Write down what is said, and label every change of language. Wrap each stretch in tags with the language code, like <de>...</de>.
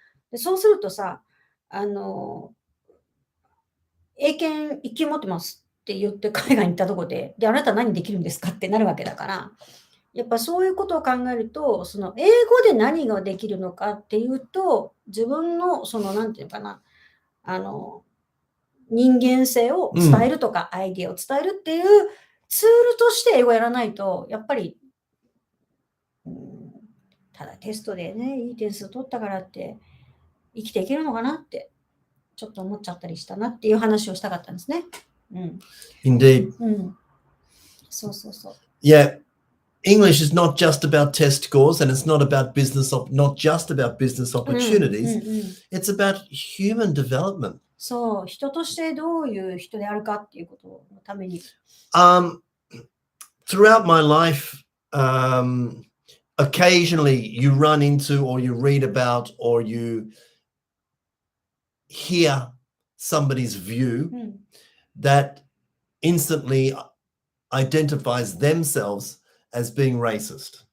<ja>でそうするとさ、英検1級持ってますって言って海外に行ったところで、あなた何できるんですかってなるわけだから、やっぱそういうことを考えると、その英語で何ができるのかっていうと、自分のそのなんていうかな、人間性を伝えるとか、アイディアを伝えるっていうツールとして英語をやらないと、やっぱり、ただテストでね、いい点数取ったからって生きていけるのかなって、ちょっと思っちゃったりしたなっていう話をしたかったんですね。</ja> <en>Indeed.</en> <ja>そうそうそう。</ja> <en>Yeah.English is not just about test scores, and it's not just about business opportunities. It's about human development.</en> <ja>そう、人としてどういう人であるかっていうことのために。</ja> <en>Throughout my life, occasionally you run into or you read about or you hear somebody's view that instantly identifies themselves as being racist.</en>